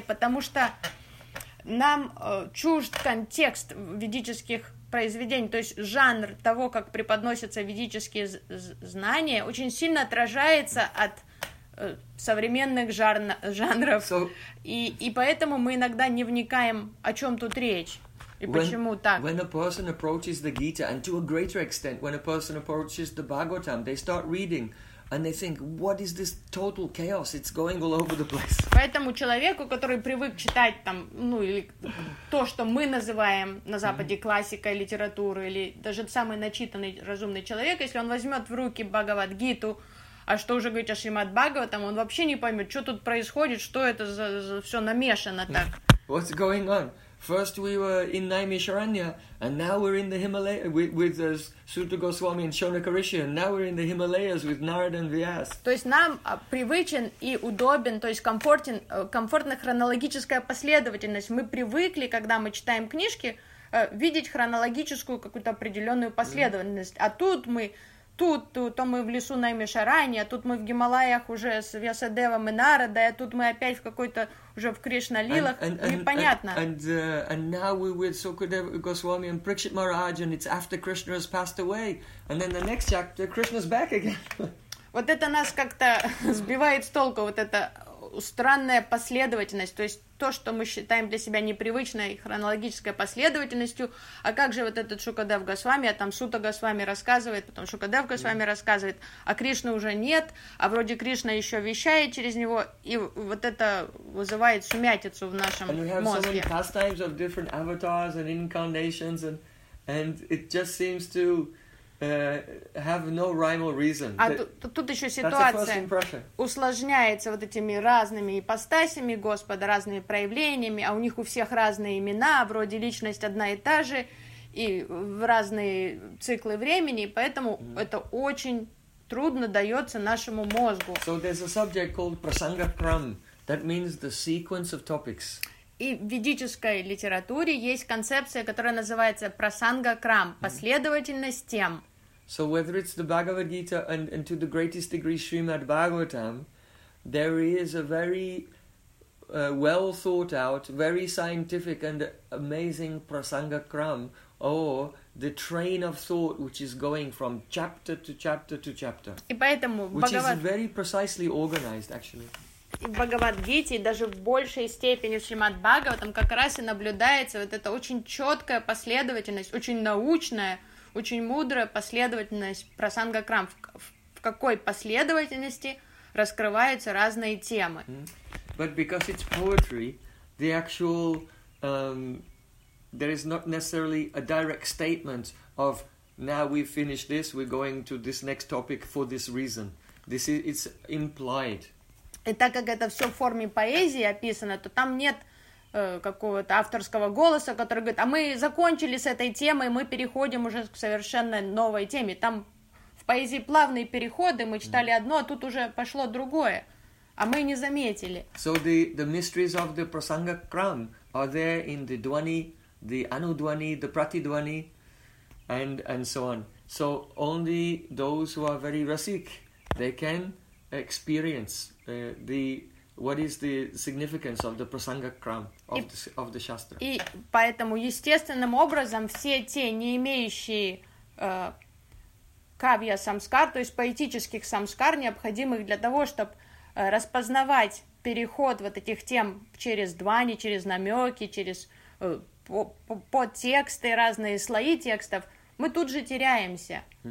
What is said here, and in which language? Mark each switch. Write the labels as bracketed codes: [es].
[ru] Потому что нам чужд контекст ведических произведений, то есть жанр того, как преподносятся ведические знания, очень сильно отражается от современных жанров. [en] So, [ru] и поэтому мы иногда не вникаем, о чем тут речь. [en] When a person approaches the Gita, and to a greater extent, when a person approaches the Bhagavatam, they start reading, and they think, "What is this total chaos? It's going all over the place." [ru] Поэтому человеку, который привык читать там, ну или то, что мы называем на Западе классикой литературы, или даже самый начитанный разумный человек, если он возьмет в руки Бхагавад-гиту, А что уже говорить о Шримад Бхагаватам, он вообще не поймет, что тут происходит, что это за все намешано так. [en] What's going on? First we were in Naimisharanya, and now we're in the Himalayas with Suta Goswami and Shonaka Rishi, and now we're in the Himalayas with Narada and Vyas. [ru] То есть нам привычен и удобен, то есть комфортна хронологическая последовательность. Мы привыкли, когда мы читаем книжки, видеть хронологическую какую-то определенную последовательность. А тут мы, то мы в лесу Наймишаранья, тут мы в Гималаях уже с Вьясадевом и Нарадой, а тут мы опять в какой-то уже в Кришналилах, непонятно. [en] And now we're with Sukadeva Goswami and Prakshit Maharaj, and it's after Krishna has passed away. And then the next chapter, Krishna's back again. [ru] Вот это нас как-то сбивает с толку, вот эта странная последовательность, то есть то, что мы считаем для себя непривычной хронологической последовательностью, а как же вот этот Шукадев Госвами, а там Сута Госвами рассказывает, потом Шукадев Госвами рассказывает, а Кришны уже нет, а вроде Кришна еще вещает через него, и вот это вызывает сумятицу в нашем мозге. [en] And we have So many pastimes of different avatars and incarnations, and it just seems to have no rhyme or reason. [ru] А тут еще ситуация усложняется вот этими разными ипостасями Господа, разными проявлениями, а у них у всех разные имена, вроде личность одна и та же, и в разные циклы времени, поэтому это очень трудно дается нашему мозгу. [en] So there's a subject called prasangakram, that means the sequence of topics. [ru] И в ведической литературе есть концепция, которая называется прасанга-крам, последовательность тем. [en] So whether it's the Bhagavad Gita and to the greatest degree Srimad Bhagavatam, there is a very well thought out, very scientific and amazing prasanga-крам, or the train of thought which is going from chapter to chapter to chapter. [ru] И поэтому [en] Is very precisely organized, actually. [ru] В Бхагавад-гите и даже в большей степени в Шримад-Бхагаватам как раз и наблюдается вот эта очень четкая последовательность, очень научная, очень мудрая последовательность прасанга-крам, в какой последовательности раскрываются разные темы. [en] But because it's poetry, the actual, there is not necessarily a direct statement of now we've finished this, we're going to this next topic for this reason. This is, it's implied. [ru] И так как это все в форме поэзии описано, то там нет какого-то авторского голоса, который говорит, а мы закончили с этой темой, мы переходим уже к совершенно новой теме. Там в поэзии плавные переходы, мы читали одно, а тут уже пошло другое, а мы не заметили. [en] So the mysteries of the prasanga kram are there in the dvani, the anudvani, the pratidvani, and so on. So only those who are very rasik, they can experience what is the significance of the prasanga kram of the shastra. [ru] И поэтому естественным образом все те, не имеющие кавья самскар, то есть поэтических самскар, необходимых для того, чтобы распознавать переход вот этих тем через двани, через намеки, через подтексты, разные слои текстов, мы тут же теряемся.